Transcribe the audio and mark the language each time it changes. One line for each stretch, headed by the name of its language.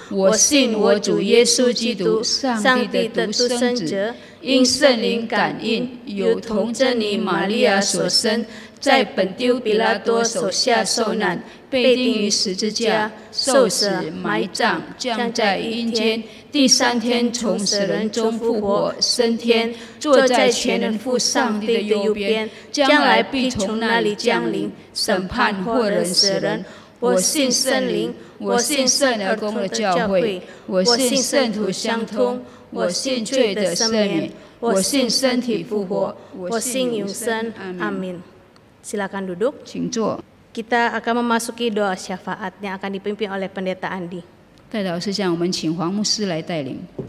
Chinese: 我信我主耶稣基督，上帝的独生者，因圣灵感应，有童真女玛利亚所生，在本丢彼拉多手下受难，被钉于十字架，受死，埋葬，降在阴间，第3天从死人中复活，升天，坐在全能父上帝的右边，将来必从那里降临，审判活人死人。我信圣灵，我信圣而公的教会，我信圣徒相通，我信罪的赦免，我信身体复活，我信永生。
Indonesian: Amin. Silakan duduk.
Chinese: 请坐。
Indonesian: Kita akan memasuki doa syafaat yang akan dipimpin oleh Pendeta Andi.
Chinese: 代祷事项，我们请黄牧师来带领。